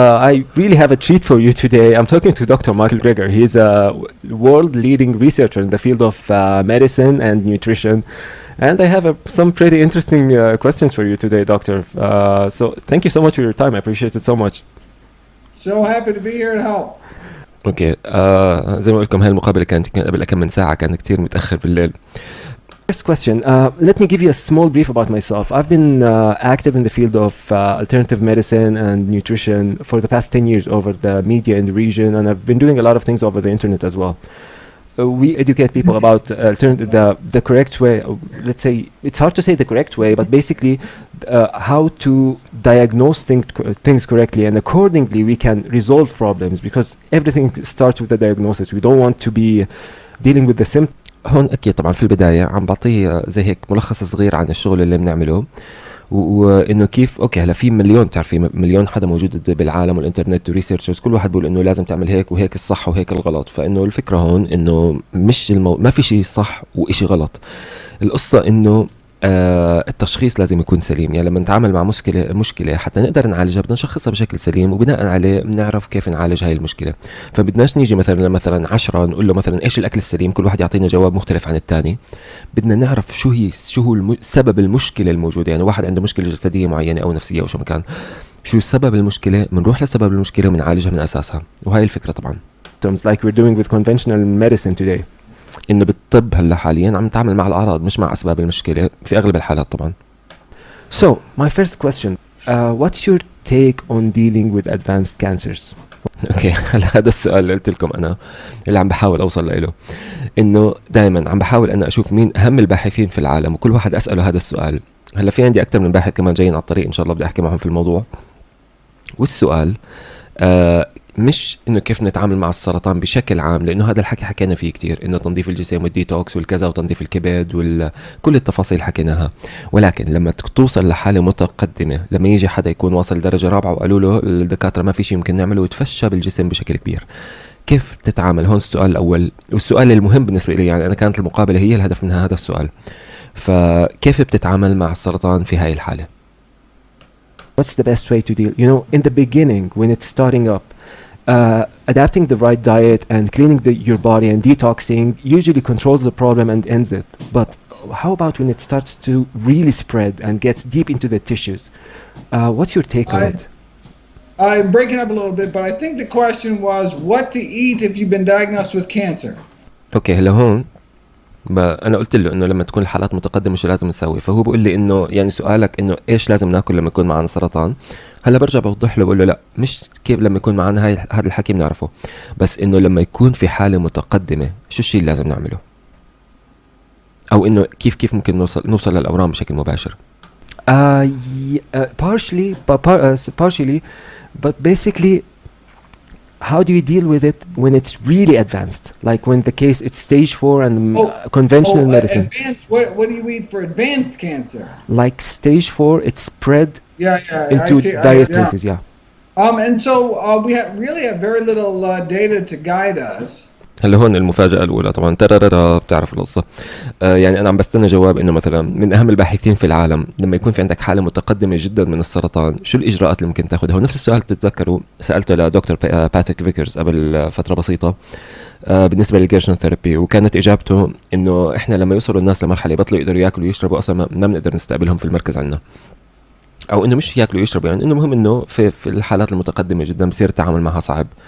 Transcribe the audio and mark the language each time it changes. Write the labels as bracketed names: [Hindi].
[English] I really have a treat for you today. I'm talking to Dr. Michael Gregor. He's a world-leading researcher in the field of medicine and nutrition. And I have some pretty interesting questions for you today, Doctor. So, thank you so much for your time. I appreciate it so much. So happy to be here to help. Okay. [Arabic] زي ما قلت لكم هاي المقابلة كانت قبل كم من ساعة، كانت كتير متأخر بالليل. [English] First question, let me give you a small brief about myself. I've been active in the field of alternative medicine and nutrition for the past 10 years over the media in the region, and I've been doing a lot of things over the internet as well. We educate people about the correct way. Let's say it's hard to say the correct way, but basically how to diagnose things correctly, and accordingly we can resolve problems, because everything starts with the diagnosis. We don't want to be dealing with the symptoms. [Arabic] هون أكيد طبعا في البداية عم بعطيه زي هيك ملخص صغير عن الشغل اللي بنعمله، وانه كيف اوكي هلا في مليون، بتعرفي مليون حدا موجود بالعالم والانترنت وريسيرشرز، كل واحد بيقول انه لازم تعمل هيك وهيك الصح وهيك الغلط. فانه الفكره هون انه مش ما في شيء صح وإشي غلط. القصه انه التشخيص لازم يكون سليم. يعني لما نتعامل مع مشكلة حتى نقدر نعالجها بدنا نشخصها بشكل سليم، وبناء عليه بنعرف كيف نعالج هاي المشكلة. فبدناش نيجي مثلا 10 نقول له مثلا ايش الاكل السليم، كل واحد يعطينا جواب مختلف عن الثاني. بدنا نعرف شو هو سبب المشكلة الموجودة. يعني واحد عنده مشكلة جسدية معينة او نفسية او شو مكان، شو سبب المشكلة، بنروح لسبب المشكلة وبنعالجها من اساسها. وهاي الفكرة طبعا. [English] Terms like we're doing with conventional medicine today. [Arabic] انه بالطب هلا حاليا عم نتعامل مع الاعراض مش مع اسباب المشكلة في اغلب الحالات طبعا. [English] So, my first question, what's your take on dealing with advanced cancers? [Arabic] اوكي هلا هذا السؤال اللي قلت لكم انا اللي عم بحاول اوصل له، انه دائما عم بحاول انا اشوف مين اهم الباحثين في العالم وكل واحد اساله هذا السؤال. هلا في عندي اكثر من باحث كمان جايين على الطريق ان شاء الله، بدي احكي معهم في الموضوع. والسؤال مش انه كيف نتعامل مع السرطان بشكل عام، لانه هذا الحكي حكينا فيه كتير، انه تنظيف الجسم والديتوكس والكذا وتنظيف الكبد كل التفاصيل حكيناها. ولكن لما توصل لحاله متقدمه، لما يجي حدا يكون واصل درجه رابعه وقالوا له الدكاتره ما في شيء يمكن نعمله وتفشى بالجسم بشكل كبير، كيف تتعامل؟ هون السؤال الاول والسؤال المهم بالنسبه لي. يعني انا كانت المقابله هي الهدف منها هذا السؤال. فكيف بتتعامل مع السرطان في هاي الحاله؟ [English] What's the best way to deal? You know, in the beginning, when it's starting up, adapting the right diet and cleaning your body and detoxing usually controls the problem and ends it. But how about when it starts to really spread and gets deep into the tissues? What's your take on it? I'm breaking up a little bit, but I think the question was what to eat if you've been diagnosed with cancer. [Arabic] اوكي هلا هون ما انا قلت له انه لما تكون الحالات متقدمه شو لازم نسوي، فهو بيقول لي انه يعني سؤالك انه ايش لازم ناكل لما يكون معنا سرطان. هلا برجع بوضح له بقول له لا، مش كيف لما يكون معنا هذا الحكي بنعرفه، بس انه لما يكون في حاله متقدمه شو الشيء اللي لازم نعمله، او انه كيف ممكن نوصل للاورام بشكل مباشر. [English] Partially, but basically, how do you deal with it when it's really advanced? Like when the case it's stage 4 and conventional medicine. Advanced, what do you eat for advanced cancer? Like stage 4, it's spread into various places, yeah. And so we really have very little data to guide us. [Arabic] هلا هون المفاجأة الأولى طبعا بتعرف القصة. يعني أنا عم بستنى جواب إنه مثلا من أهم الباحثين في العالم لما يكون في عندك حالة متقدمة جدا من السرطان شو الإجراءات اللي ممكن تاخذها. ونفس السؤال تتذكروا سألته لدكتور باتريك فيكرز قبل فترة بسيطة بالنسبة للجيرشن ثيرابي، وكانت إجابته إنه إحنا لما يوصلوا الناس لمرحلة يبطلوا يقدروا يأكلوا ويشربوا أصلا ما بنقدر نستقبلهم في المركز عنا، أو إنه مش يأكلوا ويشربوا، يعني إنه مهم إنه في الحالات المتقدمة جدا بصير التعامل معها صعب.